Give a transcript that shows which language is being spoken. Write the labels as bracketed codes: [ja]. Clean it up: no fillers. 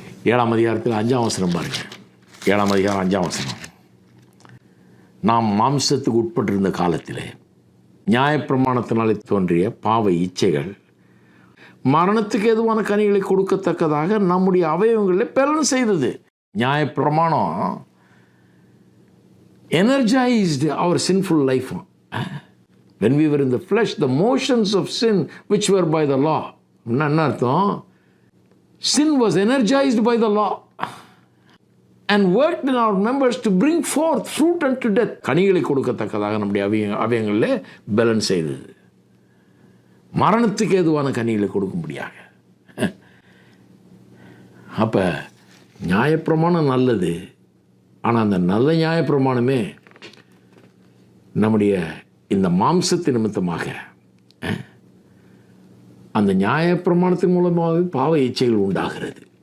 [ta] 7ஆம் அதிகாரத்தில் 5ஆம் வசனம் பாருங்கள். 7ஆம் அதிகாரம் 5ஆம் வசனம், நாம் மாம்சத்துக்கு உட்பட்டிருந்த காலத்திலே நியாயப்பிரமாணத்தினாலே தோன்றிய பாவ இச்சைகள் மரணத்துக்கு எதுவான கனிகளை கொடுக்கத்தக்கதாக நம்முடைய அவயவங்களில் பெலன் செய்தது. நியாயப்பிரமாணம் [en] energized our sinful life. When we were in the flesh, the motions of sin which were by the law. [ta] என்ன அர்த்தம்? [en] Sin was energized by the law and worked in our members to bring forth fruit unto death. [ta] கனிகளை கொடுக்கத்தக்கதாக நம்முடைய அவயங்களிலே பெலன் செய்தது. மரணத்துக்கு ஏதுவான கனிகளை கொடுக்கும்படியாக. அப்போ நியாயப்பிரமாணம் நல்லது. ஆனால் அந்த நல்ல நியாயப்பிரமாணமே நம்முடைய இந்த மாம்சத்து நிமித்தமாக அந்த நியாயப்பிரமாணத்தின் மூலமாக பாவ இச்சைகள் உண்டாகிறது.